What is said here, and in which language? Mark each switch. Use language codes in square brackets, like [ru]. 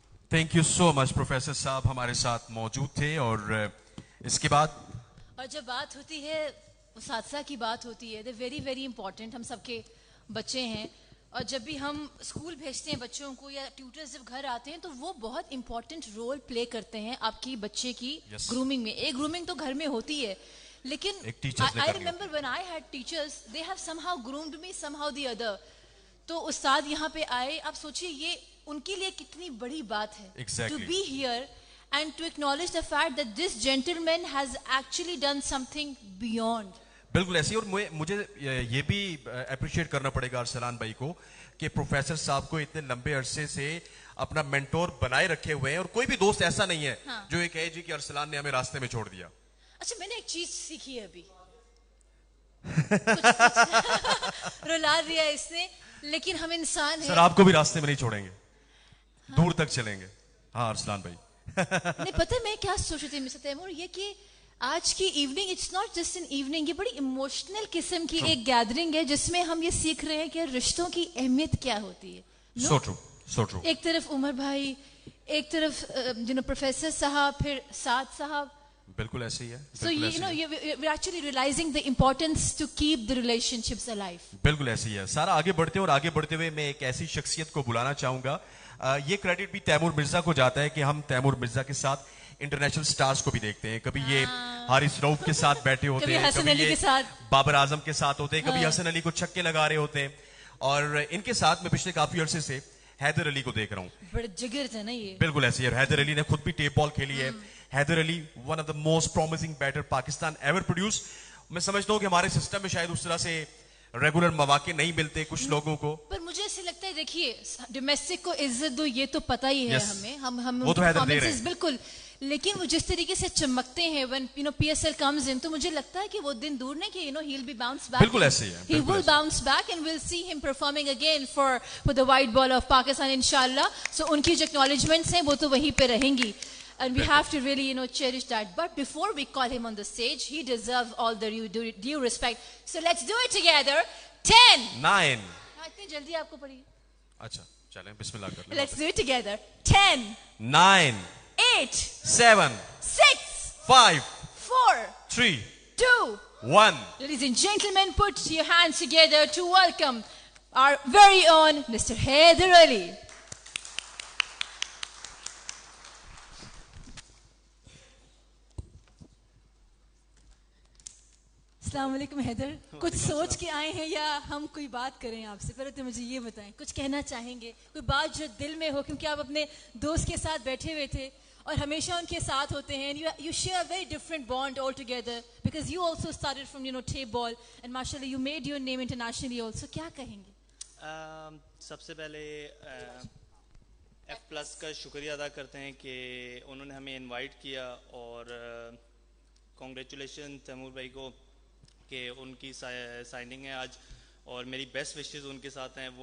[en] thank you so much [ur] professor صاحب ہمارے ساتھ موجود تھے. اور اس کے بعد اور جب بات ہوتی ہے اساتذہ کی بات ہوتی ہے, [en] They very very important. [ur] ہم سب کے بچے ہیں اور جب بھی ہم اسکول بھیجتے ہیں بچوں کو یا ٹیوٹرز جب گھر آتے ہیں تو وہ بہت امپورٹنٹ رول پلے کرتے ہیں آپ کی بچے کی گرومنگ میں. ایک گرومنگ تو گھر میں ہوتی ہے لیکن [en] I remember when I had teachers, they have somehow groomed me somehow the other. [ur] تو استاد یہاں پہ آئے, آپ سوچئے یہ ان کے لیے کتنی بڑی بات ہے [en] to be here and to acknowledge the fact that this gentleman has actually done something beyond. [ur] بالکل ایسی. اور مجھے یہ بھی اپریشیٹ کرنا پڑے گا ارسلان بھائی کو کہ پروفیسر صاحب کو اتنے لمبے عرصے سے اپنا مینٹور بنائے رکھے ہوئے ہیں اور کوئی بھی دوست ایسا نہیں ہے جو یہ کہے جی کہ ارسلان نے ہمیں راستے میں چھوڑ دیا. اچھا میں نے ایک چیز سیکھی ہے ابھی, رلا دیا اس نے, لیکن ہم انسان ہیں. سر آپ کو بھی راستے میں نہیں چھوڑیں گے, دور تک چلیں گے. ہاں ارسلان بھائی. نہیں پتہ میں کیا سوچ رہی تھی مسٹر تیمور, یہ کہ آج کی evening [en] it's not just an evening, [ur] یہ بڑی ایموشنل قسم کی ایک گیدرنگ ہے جس میں ہم یہ سیکھ رہے ہیں کہ رشتوں کی اہمیت کیا ہوتی ہے. [en] So true, so true. [ur] ایک طرف عمر بھائی, ایک طرف پروفیسر صاحب, پھر سعد صاحب. بالکل ایسے ہی ہے. [en] So you know we're actually realizing the importance to keep the relationships alive. [ur] بالکل ایسے ہی ہے. سارا آگے بڑھتے اور آگے بڑھتے ہوئے میں ایک ایسی شخصیت کو بلانا چاہوں گا. یہ کریڈٹ بھی تیمور مرزا کو جاتا ہے کہ ہم تیمور مرزا کے ساتھ انٹرنیشنل سٹارز کو بھی دیکھتے ہیں. کبھی یہ حارث رؤف کے ساتھ بیٹھے ہوتے ہیں, کبھی یہ بابر اعظم کے ساتھ ہوتے ہیں, کبھی حسن علی کو چھکے لگا رہے ہوتے ہیں. اور ان کے ساتھ میں پچھلے کافی عرصے سے حیدر علی کو دیکھ رہا ہوں. بڑا جگر تھا نا یہ. بالکل ایسے ہی. حیدر علی نے خود بھی ٹیپ بال کھیلی ہے. [en] Haider Ali one of the most promising batter Pakistan ever produce. [ur] میں سمجھتا ہوں کہ ہمارے سسٹم میں شاید اس طرح سے ریگولر مواقع نہیں ملتے کچھ لوگوں کو. پر مجھے ایسے لگتا ہے دیکھیے ڈومیسٹک کو عزت دو یہ تو پتہ ہی ہے ہمیں, ہم وہ تو حیدر دے رہے ہیں بالکل, لیکن وہ جس طریقے سے چمکتے ہیں [en] when PSL comes in, [ur] تو مجھے لگتا ہے کہ وہ دن دور نہیں کہ [en] he'll be bounced back. [ur] بالکل ایسے ہی ہے. [en] He will bounce back and we'll see him performing again for the white ball of Pakistan inshallah. [ur] So ان کی جو acknowledgements ہیں وہ تو وہیں پہ رہیں گی. [en] And we have to really, cherish that. But before we call him on the stage, he deserves all the due respect. So let's do it together. 10 9 [ur] اتنی جلدی آپ کو پڑھی. اچھا چلیں بسم اللہ کر لیں. [en] Let's do it together. 10 9 8 7 6 5 4 3 2 1. Ladies and gentlemen, put your hands together to welcome our very own Mr. Haider Ali. [ur] السلام علیکم حیدر, کچھ سوچ کے آئے ہیں یا ہم کوئی بات کریں آپ سے؟ پہلے تو مجھے یہ بتائیں, کچھ کہنا چاہیں گے, کوئی بات جو دل میں ہو, کیونکہ آپ اپنے دوست کے ساتھ بیٹھے ہوئے تھے اور ہمیشہ ان کے ساتھ ہوتے ہیں. [en] You share a very different bond altogether because you also started from tape ball and mashallah you made your name internationally also. [ur] کیا کہیں گے؟ سب سے پہلے ایف پلس کا شکریہ ادا کرتے ہیں کہ انہوں نے ہمیں انوائٹ کیا, اور کانگریچولیشن تیمور بھائی کو کہ ان کی سائننگ ہے آج, اور میری بیسٹ وشز ان کے ساتھ ہیں.